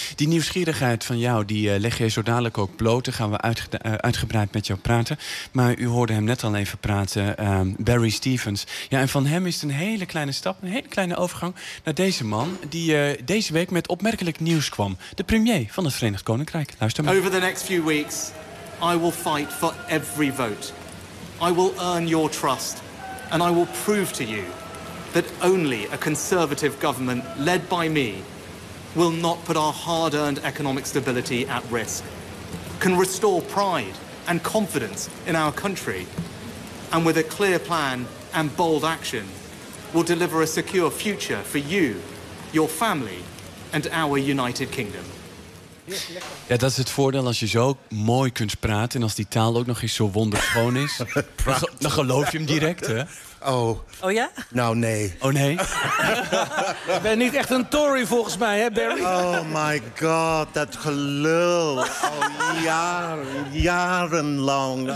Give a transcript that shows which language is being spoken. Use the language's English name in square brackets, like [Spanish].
[Dutch] Die nieuwsgierigheid van jou, die leg je zo dadelijk ook bloot. Dan gaan we uitgebreid met jou praten. Maar u hoorde hem net al even praten, Barry Stevens. Ja, en van hem is het een hele kleine stap, een hele kleine overgang naar deze man die deze week met opmerkelijk nieuws kwam. De premier van het Verenigd Koninkrijk. Luister maar. [English] Over the next few weeks, I will fight for every vote. I will earn your trust. And I will prove to you that only a conservative government led by me will not put our hard-earned economic stability at risk, can restore pride and confidence in our country, and with a clear plan and bold action, will deliver a secure future for you, your family, and our United Kingdom. [Dutch] Ja, dat is het voordeel als je zo mooi kunt praten en als die taal ook nog eens zo wonderschoon is. Dan geloof je hem direct, hè? Oh. Oh ja? Nou, nee. Oh nee? Je bent niet echt een Tory volgens mij, hè, Barry? [English] Oh my god, [Dutch] dat gelul. Oh, jarenlang.